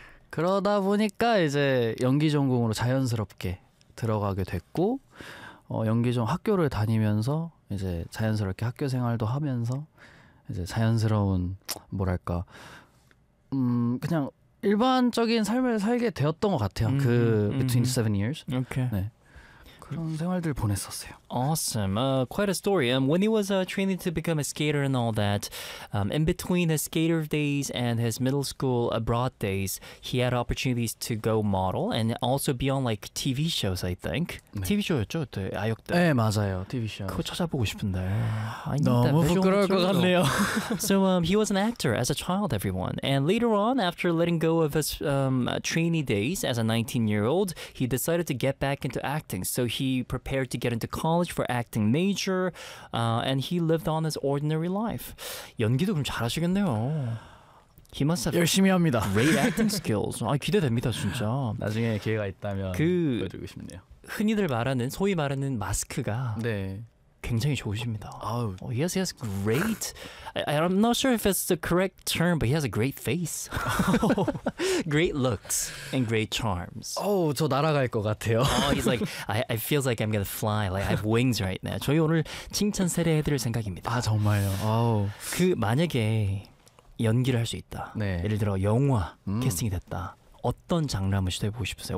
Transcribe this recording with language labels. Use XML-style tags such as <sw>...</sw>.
<ko>그러다 보니까 이제 연기 전공으로 자연스럽게 들어가게 됐고 연기 전 학교를 다니면서 이제 자연스럽게 학교 생활도 하면서 이제 자연스러운 뭐랄까 그냥 일반적인 삶을 살게 되었던 것 같아요.</ko> <en>그 between seven years. Okay.</en> <ko>네. 그런 생활들 보냈었어요.</ko> <en>Awesome. Quite a story. When he was training to become a skater and all that, in between his skater days and his middle school abroad days, he had opportunities to go model and also be on like TV shows, I think.</en> <ko>네. TV 쇼였죠? 그때 아역 때. 네, 맞아요. TV 쇼. 그거 찾아보고 싶은데. 너무 부끄러울 것 같네요.</ko> <en>So he was an actor as a child, everyone. And later on, after letting go of his trainee days as a 19-year-old, he decided to get back into acting. So he prepared to get into college for acting major, and he lived on his ordinary life.</en> <ko>연기도 그럼 잘하시겠네요.</ko> <en>He must have</en> <ko>열심히 합니다.</ko> <en>Great acting skills.</en> <ko>아, 기대됩니다, 진짜. 나중에 기회가 있다면 보여드리고 싶네요. 흔히들 말하는, 소위 말하는 마스크가 네. 굉장히 좋으십니다.</ko> <en>Oh, he has great. I'm not sure if it's the correct term, but he has a great face. Great looks and great charms.</en> <ko>Oh, 저 날아갈 것 같아요.</ko> <en>Oh, he's like, I feels like I'm gonna fly. Like I have wings right now.</en> <ko>저희 오늘 칭찬 세례해드릴 생각입니다. 아 정말요. Oh. 그 만약에 연기를 할 수 있다. 네. 예를 들어 영화 캐스팅이 됐다. 어떤 장르 한번 시도해보고 싶으세요?</ko>